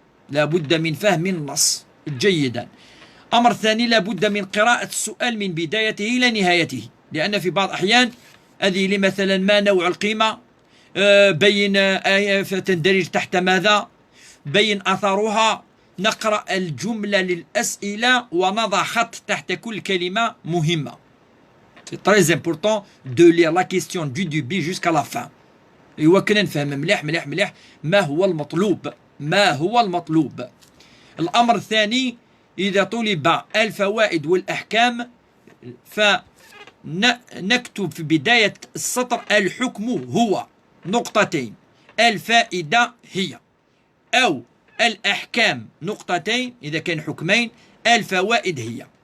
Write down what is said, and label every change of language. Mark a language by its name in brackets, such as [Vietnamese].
[Arabic] لابد من فهم النص جيدا. أمر ثاني لابد من قراءة السؤال من بدايته إلى نهايته، لأن في بعض الأحيان هذه مثلا ما نوع القيمة بين آية تندرج تحت ماذا، بين أثرها، نقرأ الجملة للأسئلة ونضع خط تحت كل كلمة مهمة. [French] C'est très important de lire la question du début jusqu'à la fin. [Arabic] إيوا كنا نفهم مليح ما هو المطلوب. الأمر الثاني إذا طلب الفوائد والأحكام فنكتب في بداية السطر الحكم هو نقطتين، الفائدة هي، أو الأحكام نقطتين إذا كان حكمين، الفوائد هي.